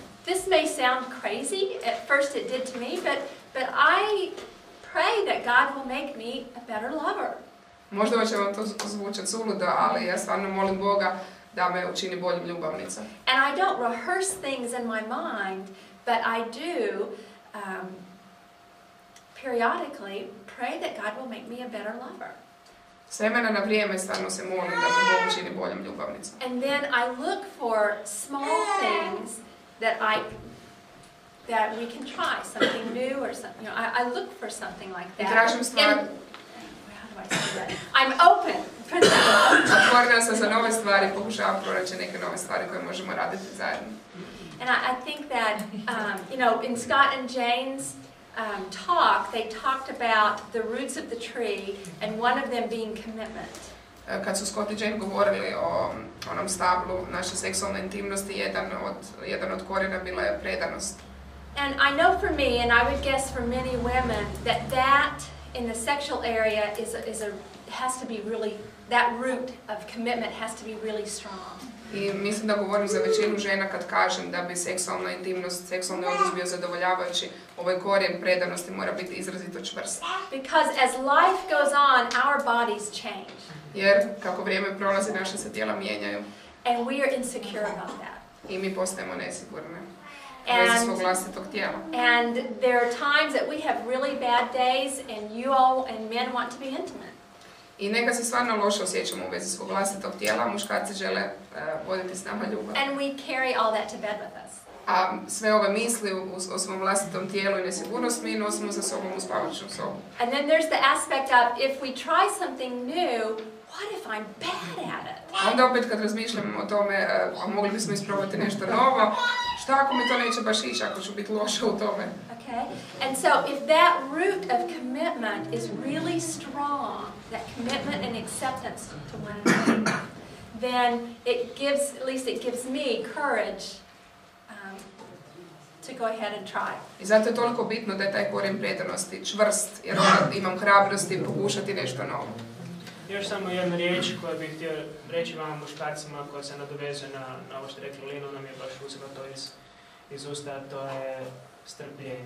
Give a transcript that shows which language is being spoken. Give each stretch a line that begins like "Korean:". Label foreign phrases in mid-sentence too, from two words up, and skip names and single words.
English: This may sound crazy, at first it did to me, but I pray that God will make me a better lover.
Croatian: Možda će vam to zvučati suludo, ali ja stvarno molim Boga da me učini boljim ljubavnicom.
English: And I don't rehearse things in my mind, but I do periodically pray that God will make me a better lover.
Croatian: S vremena na vrijeme stvarno se molim da me Bog učini boljim ljubavnicom.
English: And then I look for small things that we can try, something new or something. You know, I look for something like that.
Croatian: I tražim stvari.
English: How do I say that? I'm open for that.
Croatian: Otvorena sam za nove stvari, pokušavam pronaći neke nove stvari koje možemo raditi zajedno.
English: And I think that, you know, in Scott and Jane's talk, they talked about the roots of the tree and one of them being commitment.
Croatian: Kad su Scott i Jane govorili o onom stablu naše seksualne intimnosti, jedan od korijena bila je predanost.
English: And I know for me, and I would guess for many women, that in the sexual area has to be really, that root of commitment has to be really strong.
Croatian: I mislim da govorim za većinu žena kad kažem da bi seksualna intimnost, seksualni odnos bio zadovoljavajući, ovaj korijen predanosti mora biti izrazito čvrst.
English: Because as life goes on, our bodies change.
Croatian: Jer kako vrijeme prolazi, naša se tijela mijenjaju.
English: And we are insecure about that.
Croatian: I mi postajemo nesigurne u vezi svog vlastitog tijela.
English: And there are times that we have really bad days and you all and men want to be intimate.
Croatian: I neka se stvarno loše osjećamo u vezi svog vlastitog tijela, a muškarci žele voditi s nama ljubav.
English: And we carry all that to bed with us.
Croatian: A sve ove misli o svom vlastitom tijelu i nesigurnost mi nosimo za sobom u spavačnu sobu.
English: And then there's the aspect of if we try something new, what if I'm bad at it?
Croatian: A onda opet kad razmišljamo o tome, a mogli bismo isprobati nešto novo, šta ako mi to neće baš ići, ako ću biti loša u tome?
English: Okay? And so if that root of commitment is really strong, that commitment and acceptance to one another, then it gives, at least it gives me courage to go ahead and try.
Croatian: I zato je toliko bitno da je taj korijen predanosti čvrst, jer onda imam hrabrosti pokušati nešto novo. Još samo jedna riječ koju bih htio reći vama muškarcima koja se nadovezuje na ovo što je rekla Lina, nam je baš uzela to iz usta, to je strpljenje.